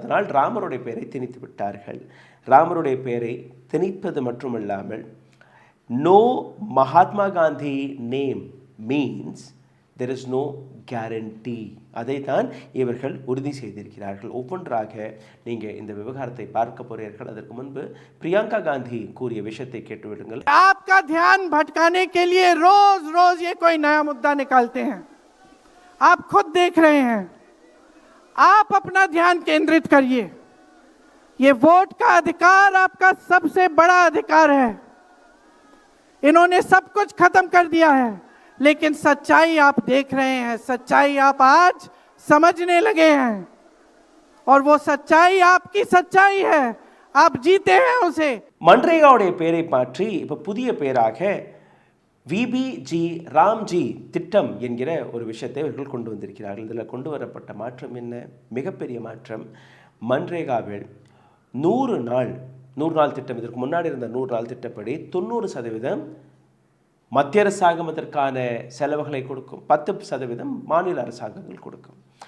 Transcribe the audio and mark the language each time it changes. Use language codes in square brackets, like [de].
[ta] அதனால் ராமருடைய பெயரை திணித்து விட்டார்கள். ராமருடைய பெயரை திணிப்பது மட்டுமல்லாமல் [en] No Mahatma Gandhi name means there is no guarantee. [ta] அதை தான் இவர்கள் உறுதி செய்திருக்கிறார்கள். ஒவ்வொன்றாக நீங்கள் இந்த விவகாரத்தை பார்க்க போறீர்கள். அதற்கு முன்பு பிரியங்கா காந்தி கூறிய விஷயத்தை கேட்டுவிடுங்கள். [hi] आपका ध्यान भटकाने के लिए रोज रोज ये कोई नया मुद्दा निकालते हैं, आप खुद देख रहे हैं. आप अपना ध्यान केंद्रित करिए. ये वोट का अधिकार आपका सबसे बड़ा अधिकार है. इन्होंने सब कुछ खत्म कर दिया है, लेकिन सच्चाई आप देख रहे हैं, सच्चाई आप आज समझने लगे हैं, और वो सच्चाई आपकी सच्चाई है, आप जीते हैं उसे. [ta] மன்ரேகாவுடைய பெயரை மாற்றி இப்போ புதிய பெயராக விபிஜி ராம்ஜி திட்டம் என்கிற ஒரு விஷயத்தை இவர்கள் கொண்டு வந்திருக்கிறார்கள். இதில் கொண்டு வரப்பட்ட மாற்றம் என்ன? மிகப்பெரிய மாற்றம். மன்ரேகாவில் 100 நாள் திட்டம், இதற்கு முன்னாடி இருந்த 100 நாள் திட்டப்படி 90% மத்திய அரசாங்கம் அதற்கான செலவுகளை கொடுக்கும், 10% மாநில அரசாங்கங்கள் கொடுக்கும்.